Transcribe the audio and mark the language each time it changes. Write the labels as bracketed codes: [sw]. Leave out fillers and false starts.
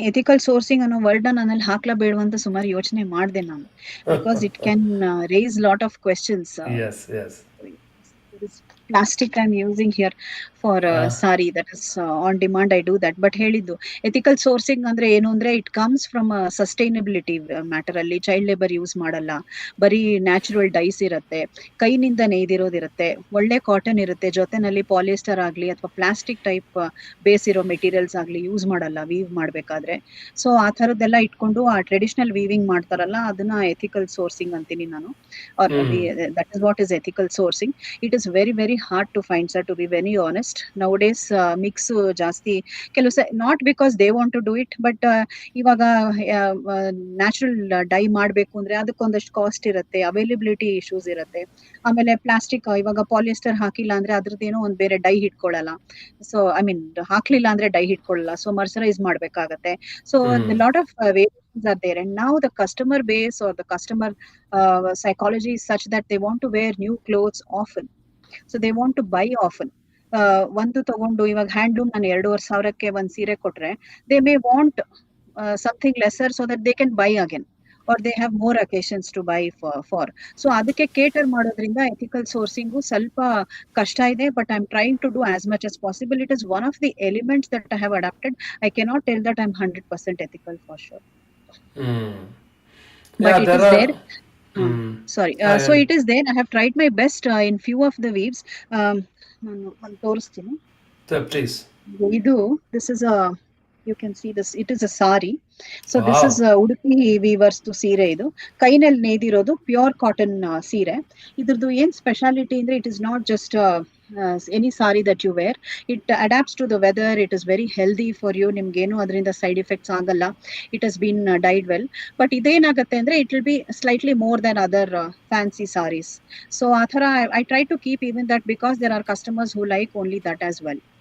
[kn] Ethical sourcing ಅನ್ನೋ word ನನ್ನಲ್ಲಿ ಹಾಕ್ಲಬೇಡುವಂತ ಸುಮಾರು ಯೋಚನೆ ಮಾಡಿದೆ ನಾನು, [en] Because it can raise lot of questions. Yes. Plastic I'm using here for sari, that is on demand I do that. But [kn] ಹೇಳಿದ್ದು ethical sourcing ಅಂದ್ರೆ ಏನು ಅಂದ್ರೆ, [en] it comes from a sustainability matter. [kn] ಅಲ್ಲಿ ಚೈಲ್ಡ್ ಲೇಬರ್ ಯೂಸ್ ಮಾಡಲ್ಲ, ಬರೀ natural dies ಇರುತ್ತೆ, ಕೈನಿಂದ ನೇಯ್ದಿರೋದಿರುತ್ತೆ, ಒಳ್ಳೆ ಕಾಟನ್ ಇರುತ್ತೆ, ಜೊತೆನಲ್ಲಿ ಪಾಲಿಸ್ಟರ್ ಆಗ್ಲಿ ಅಥವಾ ಪ್ಲಾಸ್ಟಿಕ್ ಟೈಪ್ ಬೇಸ್ ಇರೋ ಮೆಟೀರಿಯಲ್ಸ್ ಆಗ್ಲಿ ಯೂಸ್ ಮಾಡಲ್ಲ ವೀವ್ ಮಾಡ್ಬೇಕಾದ್ರೆ. ಸೊ ಆ ಥರದ್ದೆಲ್ಲ ಇಟ್ಕೊಂಡು ಆ ಟ್ರೆಡಿಷನಲ್ ವೀವಿಂಗ್ ಮಾಡ್ತಾರಲ್ಲ, ಅದನ್ನ ಎಥಿಕಲ್ ಸೋರ್ಸಿಂಗ್ ಅಂತೀನಿ ನಾನು. [en] That is what is ethical sourcing. It is very very hard to find, sir, to be very honest. [kn] ನೌಡೇಸ್ mix ಜಾಸ್ತಿ, ಕೆಲವು [en] not because they want to do it, [kn] but ಇವಾಗ natural dye ಮಾಡಬೇಕು ಅಂದ್ರೆ ಅದಕ್ಕೊಂದಷ್ಟು cost ಇರುತ್ತೆ, availability issues ಇರುತ್ತೆ. ಆಮೇಲೆ plastic, ಇವಾಗ polyester ಹಾಕಿಲ್ಲ ಅಂದ್ರೆ ಅದ್ರದ್ದೇನೋ ಒಂದು ಬೇರೆ ಡೈ ಹಿಡ್ಕೊಳ್ಳಲ್ಲ. ಸೊ ಐ ಮೀನ್ ಹಾಕ್ಲಿಲ್ಲ ಅಂದ್ರೆ ಡೈ ಹಿಡ್ಕೊಳ್ಳಲ್ಲ, ಸೊ ಮರ್ಸರೈಸ್ ಮಾಡ್ಬೇಕಾಗತ್ತೆ. [en] So lot of are there, and now the customer base or the customer psychology is such that they want to wear new clothes often, so they want to buy often. [kn] ಒಂದು ತಗೊಂಡು ಇವಾಗ handloom ನಾನು 2,500ಕ್ಕೆ ಒಂದು ಸೀರೆ ಕೊಟ್ರೆ, [en] they may want something lesser so that they can buy again, or they have more occasions to buy for. So [kn] ಅದಕ್ಕೆ cater ಮಾಡೋದ್ರಿಂದ ethical ಸೋರ್ಸಿಂಗು ಸ್ವಲ್ಪ ಕಷ್ಟ ಇದೆ, [en] But I am trying to do as much as possible. It is one of the elements that I have adapted. I cannot tell that I'm 100% ethical for sure. But Yeah, it there is are. there. Sorry. So it is there. I have tried my best in few of the weaves. [kn] ನಾನು ಒಂದು ತೋರಿಸ್ತೀನಿ. [en] Please. This is a, you can see this, it is a sari. So this Wow. [kn] is Udupi viewers ಸೀರೆ. ಇದು ಕೈನಲ್ಲಿ ನೇಯ್ದಿರೋದು pure cotton ಸೀರೆ. ಇದ್ರದ್ದು ಏನ್ speciality ಅಂದ್ರೆ, [en] It is not just any sari that you wear. It adapts to the weather. It is very healthy for you. [kn] ನಿಮ್ಗೇನು ಅದರಿಂದ side effects ಆಗಲ್ಲ. [en] It has been dyed well. But [kn] ಇದೇನಾಗುತ್ತೆ ಅಂದ್ರೆ, [en] it will be slightly more than other fancy saris. So [kn] ಆ ಥರ [en] I try to keep even that, because there are customers who like only that as well.